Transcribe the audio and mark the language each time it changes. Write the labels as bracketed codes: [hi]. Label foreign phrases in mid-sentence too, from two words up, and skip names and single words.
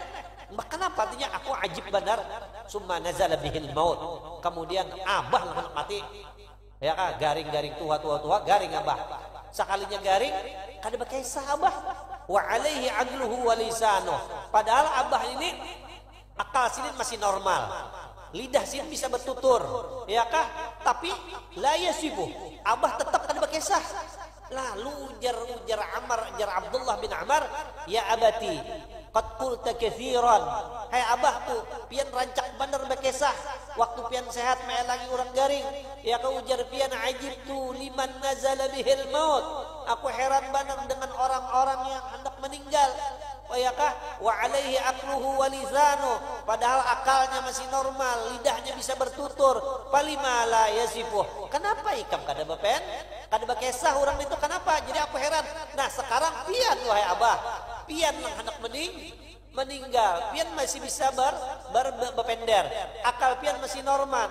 [bjn] Kenapa artinya aku ajib benar. [ar] ثم نزل به الموت, [bjn] kemudian abah hendak mati ya kan, garing tua garing abah, sekalinya garing kada bekesah abah. [ar] وعليه عقله ولسانه, [bjn] padahal abah ini akal sini masih normal, lidah sini bisa bertutur ya kah, tapi [ar] لا يصفه, [bjn] abah tetap kada bekesah. Lalu ujar Abdullah bin Ammar, [ar] يا أبتي قد قلت كثيرا. [bjn] Hai abahku, pian rancak bener bekesah waktu pian sehat mae lagi urang garing. Ya ka ujar pian [ar] عجبت لمن نزل به الموت. [bjn] Aku heran bener dengan orang-orang yang hendak meninggal. [ar] Wayakah وعليه عقله ولسانه, [bjn] padahal akalnya masih normal, lidahnya bisa bertutur. [ar] فلم لا يصفه, [bjn] kenapa ikam kada bepen kada bekesah orang itu, kenapa? Jadi aku heran. Nah sekarang pian wahai abah, pian yang hendak meninggal, pian masih bisa berpender, akal pian masih normal.